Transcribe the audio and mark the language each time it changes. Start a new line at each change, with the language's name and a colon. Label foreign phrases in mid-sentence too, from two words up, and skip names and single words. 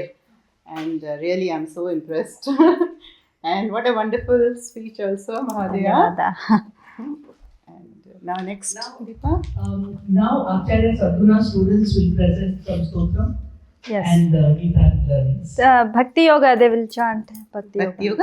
English: And really, I'm so impressed. And what a wonderful speech also, Mahodaya. And now next, Deepa. Now Acharya Sadguna students will present some stotram Yes. and Gita learnings. Bhakti Yoga they will chant Bhakti Bhakti యోగా.